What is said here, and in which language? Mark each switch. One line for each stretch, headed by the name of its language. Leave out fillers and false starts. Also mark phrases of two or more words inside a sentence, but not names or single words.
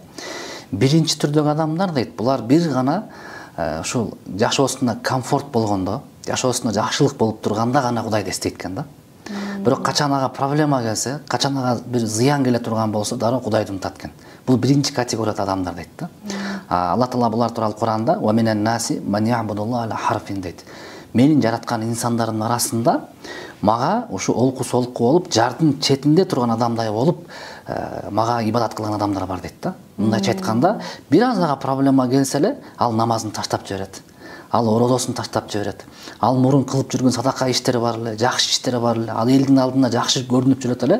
Kyrgyz: Биринчи түрдөгү адамдар дейт, булар бир гана ушул жашоосунда комфорт болгондо, жашоосунда жакшылык болуп турганда гана Кудайды эстейт экен да. Бирок качан ага проблема келсе, качан ага бир зыян келе турган болсо, дароо Кудайды унутат экен. Бул биринчи категорияда адамдар дейт да. Аллах Таала булар тууралуу Куранда
Arabic: "ومن الناس من يعبد الله على حرف"
Kyrgyz: дейт. Менин жараткан инсандардын арасында мага ушу олку солку болуп, жардын четинде турган адамдай болуп, мага ибадат кылган адамдар бар дейт да. Мындайча айтканда, бир аз ага проблема келсе эле, ал намазын таштап жиберет. Ал орозосун таштап жиберет. Ал мурун кылып жүргөн садака иштери бар эле, жакшы иштери бар эле, ал элдин алдында жакшы көрүнүп жүрөт эле.